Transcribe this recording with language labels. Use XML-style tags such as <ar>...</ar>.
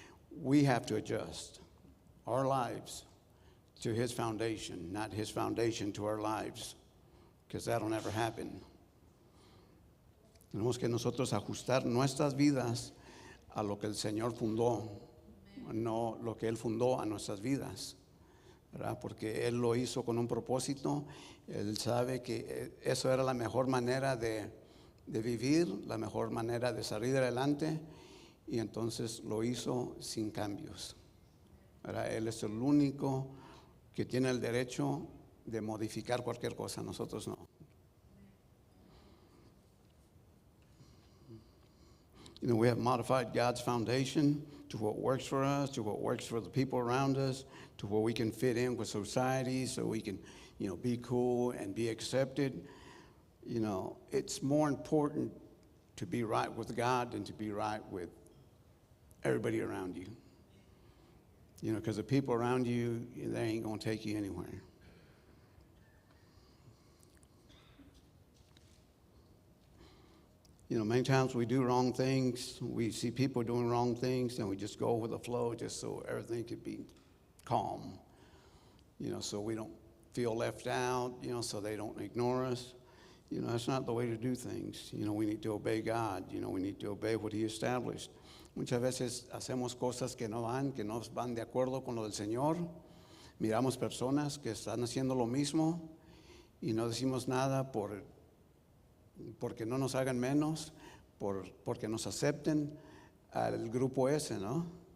<en>We have to adjust our lives to His foundation, not His foundation to our lives, because that'll never happen.</en> <es>Tenemos que nosotros ajustar nuestras vidas a lo que el Señor fundó, no lo que Él fundó a nuestras vidas, ¿verdad? Porque Él lo hizo con un propósito. Él sabe que eso era la mejor manera de vivir, la mejor manera de salir adelante, y entonces lo hizo sin cambios, ¿verdad? Él es el único que tiene el derecho de modificar cualquier cosa, nosotros no.</es> <en>We have modified God's foundation to what works for us, to what works for the people around us, to where we can fit in with society, so we can, be cool and be accepted. It's more important to be right with God than to be right with everybody around you. Because the people around you, they ain't going to take you anywhere. Many times we do wrong things. We see people doing wrong things, and we just go with the flow just so everything could be calm. So we don't feel left out, so they don't ignore us. That's not the way to do things. We need to obey God. We need to obey what He established.</en> <es>Muchas veces hacemos cosas que no van de acuerdo con lo del Señor. Miramos personas que están haciendo lo mismo y no decimos nada porque no nos hagan menos, porque nos acepten al grupo ese, ¿no?</es>